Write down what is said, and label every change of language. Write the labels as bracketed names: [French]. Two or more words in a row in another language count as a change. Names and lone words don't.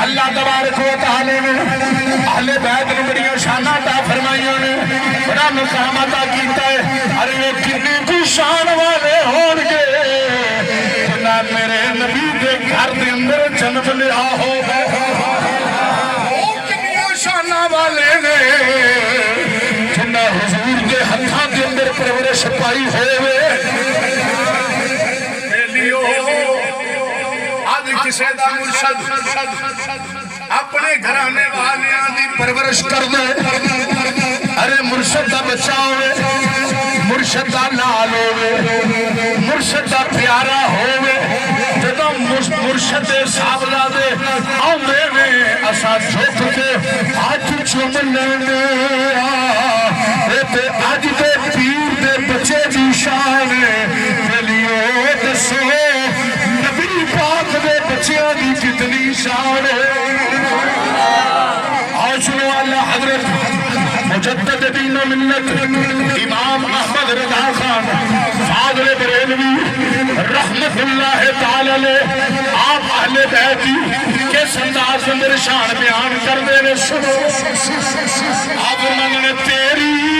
[Punjabi] تبارک و تعالی نے اہل بیت نے بڑی شاناں عطا فرمائیاں نے بڑا مقام عطا کیتا ہے ارے وہ کتنی کو شان والے ہون گے جنہاں میرے نبی دے گھر دے اندر جنم لیا ہو وہ کتنی شاناں والے نے جنہاں حضور دے ہتھاں دے اندر پرورش پائی ہوئے کسے دا مرشد اپنے گھرانے والیاں دی پرورش کر دے ارے مرشد دا بچہ ہوئے مرشد دا لال ہوئے مرشد دا پیارا ہوئے جدو مرشد صاحبزادے آؤندے میں اسا جھوک کے ہاتھ چوم لینے تے آج دے پیر دے بچے دی شان لیو دسو نبی پاک دے بچیاں دی کتنی شان ہے آج سنو اللہ حضرت مجدد دین و ملت امام احمد رضا خان فاضل بریلوی رحمت اللہ تعالی علیہ آپ اہل بیتی کس انداز اندر شان بیان کر دینے سنو آپ فرمانے تیری